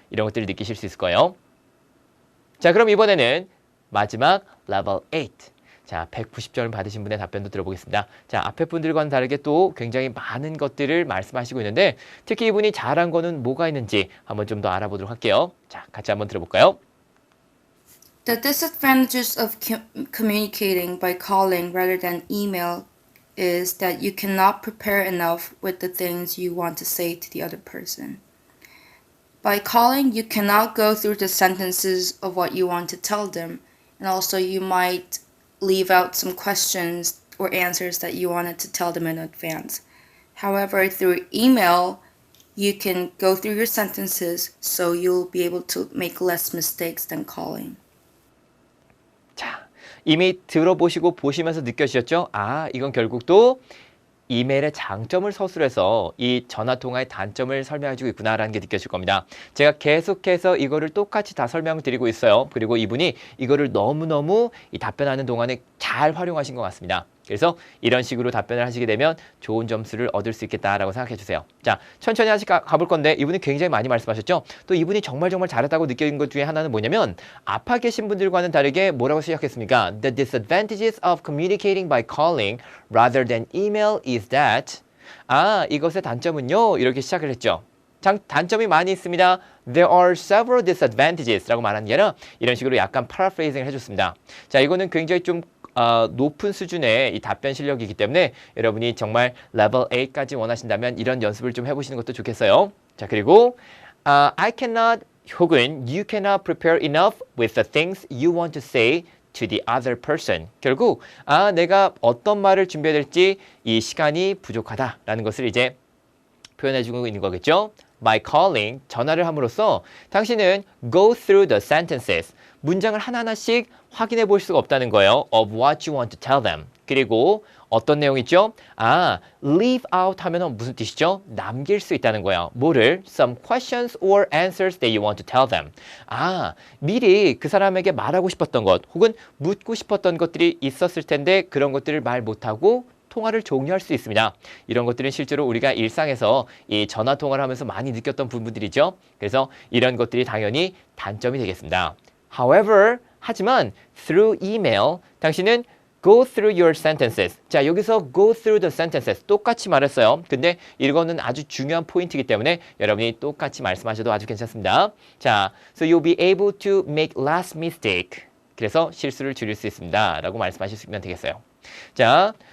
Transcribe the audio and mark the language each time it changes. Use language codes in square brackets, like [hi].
[ko] 이런 것들을 느끼실 수 있을 거예요. 자, 그럼 이번에는 마지막 level 8. 자, 190점을 받으신 분의 답변도 들어보겠습니다. 자, 앞에 분들과는 다르게 또 굉장히 많은 것들을 말씀하시고 있는데 특히 이분이 잘한 거는 뭐가 있는지 한번 좀 더 알아보도록 할게요. 자, 같이 한번 들어볼까요? [en] The disadvantages of communicating by calling rather than email is that you cannot prepare enough with the things you want to say to the other person. By calling, you cannot go through the sentences of what you want to tell them, and also you might leave out some questions or answers that you wanted to tell them in advance. However, through email, you can go through your sentences so you'll be able to make less mistakes than calling. [ko] 자, 이미 들어보시고 보시면서 느껴지셨죠? 이건 결국 또 이메일의 장점을 서술해서 이 전화통화의 단점을 설명해주고 있구나라는 게 느껴질 겁니다. 제가 계속해서 이거를 똑같이 다 설명을 드리고 있어요. 그리고 이분이 이거를 너무너무 이 답변하는 동안에 잘 활용하신 것 같습니다. 그래서 이런 식으로 답변을 하시게 되면 좋은 점수를 얻을 수 있겠다라고 생각해 주세요. 자, 천천히 하시 가볼 건데 이분이 굉장히 많이 말씀하셨죠? 또 이분이 정말 잘했다고 느낀 것 중에 하나는 뭐냐면 앞에 계신 분들과는 다르게 뭐라고 시작했습니까? [en] The disadvantages of communicating by calling rather than email is that [ko] 이것의 단점은요 이렇게 시작을 했죠. 단점이 많이 있습니다. [en] There are several disadvantages [ko] 라고 말하는 게 아니라 이런 식으로 약간 paraphrasing을 해줬습니다. 자, 이거는 굉장히 좀 높은 수준의 이 답변 실력이기 때문에 여러분이 정말 레벨 8까지 원하신다면 이런 연습을 좀 해보시는 것도 좋겠어요. 자, 그리고 [en] I cannot 혹은 you cannot prepare enough with the things you want to say to the other person. [ko] 결국 내가 어떤 말을 준비해야 될지 이 시간이 부족하다라는 것을 이제 표현해주고 있는 거겠죠. [en] By calling, [ko] 전화를 함으로써 당신은 [en] go through the sentences, [ko] 문장을 하나하나씩 확인해 볼 수가 없다는 거예요. [en] Of what you want to tell them. [ko] 그리고 어떤 내용이죠? leave out 하면 무슨 뜻이죠? 남길 수 있다는 거예요. 뭐를? [en] Some questions or answers that you want to tell them. [ko] 미리 그 사람에게 말하고 싶었던 것 혹은 묻고 싶었던 것들이 있었을 텐데 그런 것들을 말 못하고 통화를 종료할 수 있습니다. 이런 것들은 실제로 우리가 일상에서 이 전화 통화를 하면서 많이 느꼈던 부분들이죠. 그래서 이런 것들이 당연히 단점이 되겠습니다. [en] However, [ko] 하지만 [en] through email, [ko] 당신은 [en] go through your sentences. [ko] 자, 여기서 [en] go through the sentences [ko] 똑같이 말했어요. 근데 이거는 아주 중요한 포인트이기 때문에 여러분이 똑같이 말씀하셔도 아주 괜찮습니다. 자, [en] so you'll be able to make less mistake. [ko] 그래서 실수를 줄일 수 있습니다. 라고 말씀하시면 되겠어요. 자,